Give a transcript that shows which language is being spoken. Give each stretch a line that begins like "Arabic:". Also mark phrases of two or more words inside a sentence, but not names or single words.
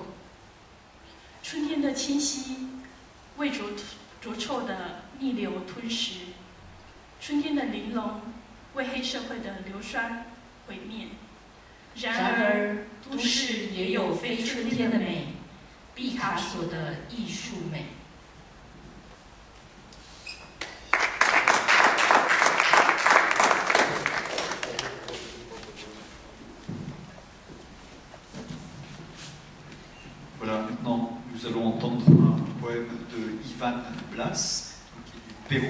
Chinese: 春天的清晰为浊臭的逆流吞噬。春天的玲珑为黑社会的硫酸毁灭。然而，都市也有非春天的美，毕卡索的艺术美。
French: Voilà, maintenant nous allons entendre un poème de Ivan Blas, qui est du Pérou.